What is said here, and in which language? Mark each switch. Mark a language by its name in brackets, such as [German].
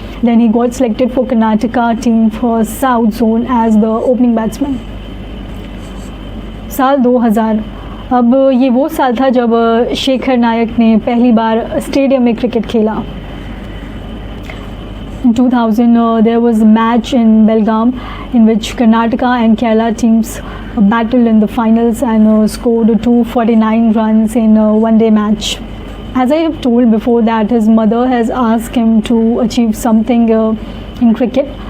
[English] Then he got selected for Karnataka team for South Zone as the opening batsman. [Hindi] साल 2000, अब ये वो साल था जब शेखर नायक ने पहली बार स्टेडियम में क्रिकेट खेला। [English] In 2000, there was a match in Belgaum in which Karnataka and Kerala teams battled in the finals and scored 249 runs in a one-day match. As I have told before that his mother has asked him to achieve something in cricket.